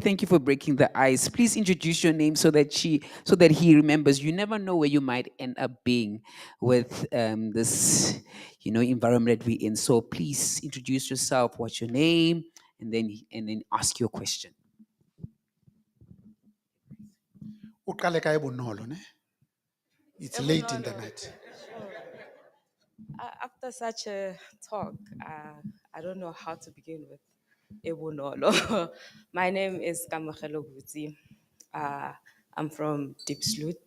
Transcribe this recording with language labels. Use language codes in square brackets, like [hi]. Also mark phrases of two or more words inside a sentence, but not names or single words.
[en] Thank you for breaking the ice. Please introduce your name so that he remembers. You never know where you might end up being with this, environment that we're in. So please introduce yourself. What's your name, and then ask your question. [st] Uqale kae bonolo, ne? [en] It's late in the night. After such a talk, I don't know how to begin with. Ebonolo. My name is Kamohelo Butsi. I'm from Diepsloot.